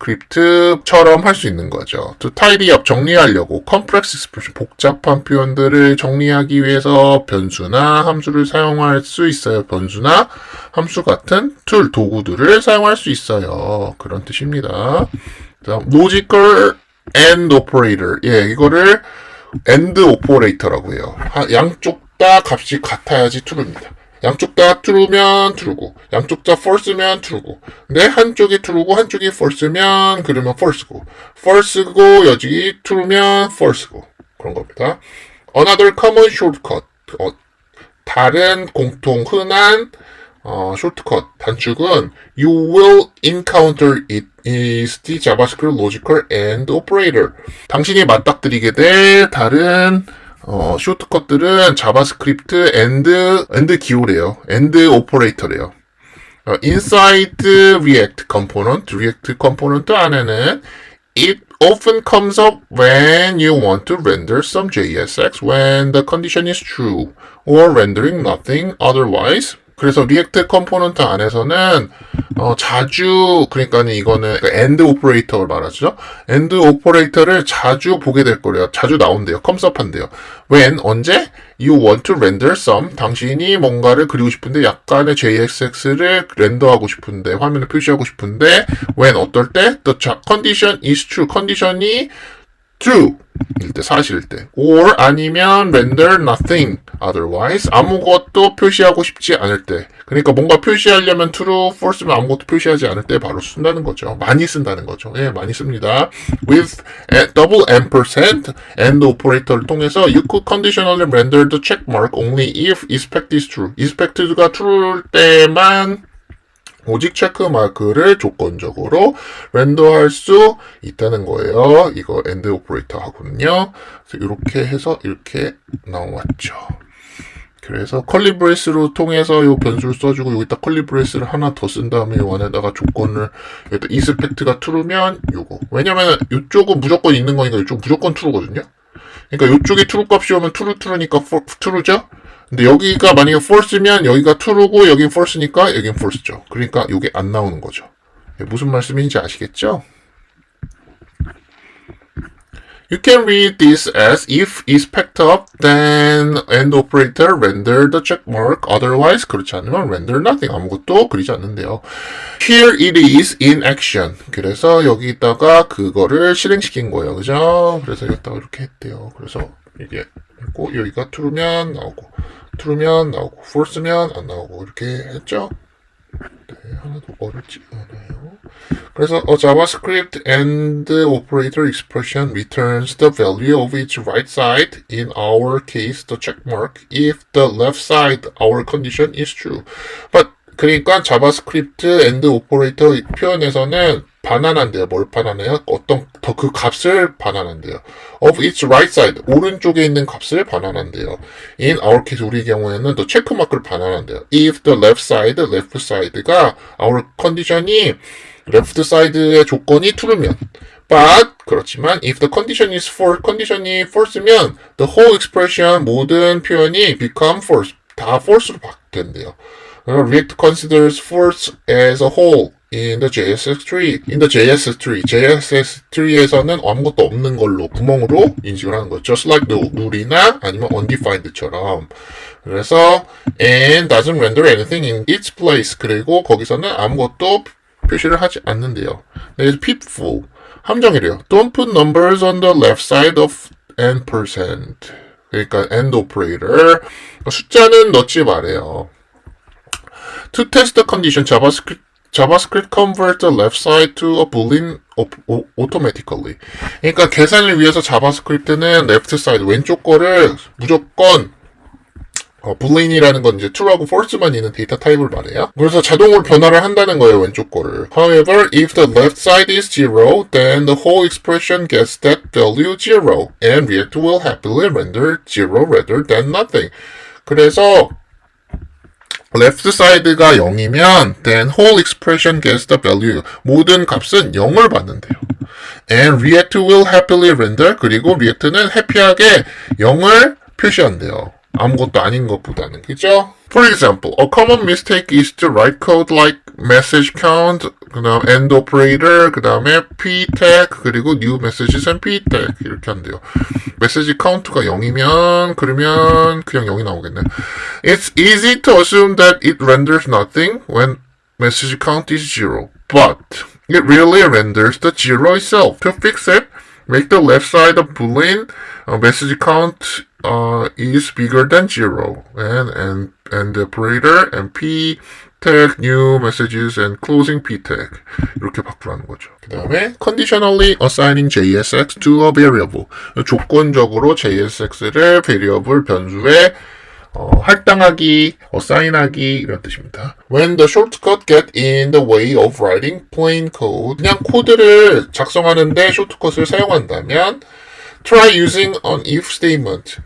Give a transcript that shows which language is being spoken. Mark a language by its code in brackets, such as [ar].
[ko] 자바스크립트처럼 할 수 있는 거죠. [en] To tidy up, [ko] 정리하려고 complex expression, 복잡한 표현들을 정리하기 위해서 변수나 함수를 사용할 수 있어요. 변수나 함수 같은 툴, 도구들을 사용할 수 있어요. 그런 뜻입니다. [en] 다음, logical and operator. [ko] 예, 이거를 and operator라고 해요. 양쪽 다 값이 같아야지 true입니다. 양쪽 다 true면 true고, 양쪽 다 false면 true고. 근데 한쪽이 true고 한쪽이 false면 그러면 false고, false고 여기 true면 false고 그런 겁니다. [en] Another common shortcut. [ko] 다른 공통 흔한 shortcut 단축은 [en] you will encounter it is the JavaScript logical and operator. [ko] 당신이 맞닥뜨리게 될 다른 쇼트컷들은 자바스크립트 and 기호래요. [en] and operator래요. inside React component [ko] 안에는 [en] it often comes up when you want to render some JSX when the condition is true or rendering nothing otherwise. [ko] 그래서 리액트 컴포넌트 안에서는 자주, 그러니까 이거는 and 오퍼레이터를 말하죠. and 오퍼레이터를 자주 보게 될 거래요. 자주 나온대요. comes up 한대요. when, 언제? [en] you want to render some, [ko] 당신이 뭔가를 그리고 싶은데 약간의 JSX를 렌더하고 싶은데, 화면에 표시하고 싶은데 when, 어떨 때? [en] the condition is true, [ko] 컨디션이 true 일 때, 사실일 때. or 아니면 [en] render nothing otherwise [ko] 아무것도 표시하고 싶지 않을 때. 그러니까 뭔가 표시하려면 true, false면 아무것도 표시하지 않을 때 바로 쓴다는 거죠. 많이 쓴다는 거죠. 예, 많이 씁니다. [en] with double ampersand and operator를 통해서 you could conditionally render the check mark only if expect is true. [ko] expect가 true일 때만 오직 체크 마크를 조건적으로 렌더할 수 있다는 거예요. 이거 엔드 오퍼레이터 하거든요. 그래서 이렇게 해서 이렇게 나왔죠. 그래서 컬리 브레이스로 통해서 이 변수를 써주고 여기다 컬리 브레이스를 하나 더 쓴 다음에 이 안에다가 조건을 여기다 이스펙트가 true면 요거. 왜냐면 이쪽은 무조건 있는 거니까 이쪽 무조건 true거든요. 그러니까 이쪽이 true 값이 오면 true니까 true죠. 근데 여기가 만약에 false면 여기가 true고 여긴 false니까 여긴 false죠. 그러니까 이게 안 나오는 거죠. 무슨 말씀인지 아시겠죠? [en] You can read this as if is packed up, then end operator render the check mark. Otherwise, [ko] 그렇지 않으면 [en] render nothing. [ko] 아무것도 그리지 않는데요. [en] Here it is in action. [ko] 그래서 여기다가 그거를 실행시킨 거예요. 그죠? 그래서 여기다가 이렇게 했대요. 그래서 이게 있고 여기가 true면 나오고 true면 나오고 false면 안 나오고 이렇게 했죠. 네, 하나도 어렵지 않아요. [en] 그래서 a JavaScript and operator expression returns the value of its right side, in our case the check mark, if the left side our condition is true. [ko] But 그러니까 자바스크립트 and operator 표현에서는 반환한대요. 뭘 반환해요? 어떤 더 그 값을 반환한대요. [en] of its right side [ko] 오른쪽에 있는 값을 반환한대요. [en] in our case [ko] 우리 경우에는 더 체크 마크를 반환한대요. [en] if the left side가 our 컨디션이 left side의 조건이 true면 but 그렇지만 if the condition is false 컨디션이 false면 the whole expression [ko] 모든 표현이 [en] become false [ko] 다 false로 바뀐대요. [en] React considers false as a whole in the JSX tree. In the JSX tree. [ko] JSX tree에서는 아무것도 없는 걸로 구멍으로 인식을 하는 거죠. [en] Just like the [ko] null이나 아니면 undefined처럼. [en] 그래서 and doesn't render anything in its place. [ko] 그리고 거기서는 아무것도 표시를 하지 않는데요. [en] There's pitfall. [ko] 함정이래요. [en] Don't put numbers on the left side of n%. [ko] 그러니까 and operator. 숫자는 넣지 말아요. [en] To test the condition, JavaScript converts the left side to a boolean automatically. [ko] 그러니까 계산을 위해서 자바스크립트는 left side, 왼쪽 거를 무조건 boolean이라는 건 이제 true하고 false만 있는 데이터 타입을 말해요. 그래서 자동으로 변화를 한다는 거예요, 왼쪽 거를. [en] However, if the left side is 0, then the whole expression gets that value 0, and React will happily render 0 rather than nothing. [ko] 그래서 left side가 0이면 [en] then whole expression gets the value. [ko] 모든 값은 0을 받는데요. [en] And React will happily render. [ko] 그리고 React는 해피하게 0을 표시한대요. 아무것도 아닌 것보다는. 그죠? [en] For example, a common mistake is to write code like message count, 그 다음 end operator, 그 다음에 p tag, 그리고 new messages and p tag [ko] 이렇게 한대요. 메시지 카운트가 0이면 그러면 그냥 0이 나오겠네. [en] It's easy to assume that it renders nothing when message count is 0, but it really renders the 0 itself. To fix it, make the left side of boolean message count is bigger than 0 and the operator and p tag new messages and closing p tag [ko] 이렇게 바꾸라는 거죠. 그 다음에 [en] conditionally assigning JSX to a variable [ko] 조건적으로 JSX를 variable 변수에 할당하기, assign하기 이런 뜻입니다. [en] When the shortcut get in the way of writing plain code [ko] 그냥 코드를 작성하는데 쇼트컷을 사용한다면 [en] Try using an if statement.